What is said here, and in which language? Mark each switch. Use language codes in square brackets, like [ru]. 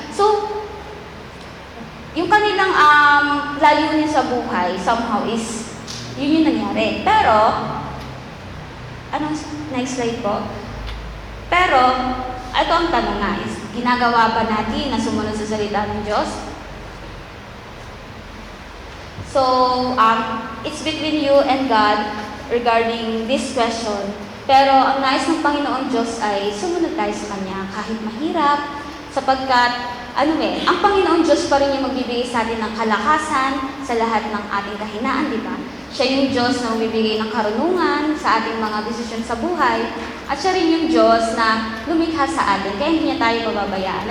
[tl] So, yung kanilang layunin sa buhay, somehow is, yun yung nangyari. Pero, next slide po. Pero, ito ang tanong nga is, ginagawa ba natin na sumunod sa salita ng Diyos? [en] So, it's between you and God regarding this question. [tl] Pero, ang nais ng Panginoon Diyos ay sumunod tayo sa Kanya kahit mahirap, sapagkat, ang Panginoon Diyos pa rin yung magbibigay sa atin ng kalakasan sa lahat ng ating kahinaan, di ba? Siya yung Diyos na magbibigay ng karunungan sa ating mga desisyon sa buhay, at siya rin yung Diyos na lumikha sa atin, kaya hindi niya tayo pababayaan.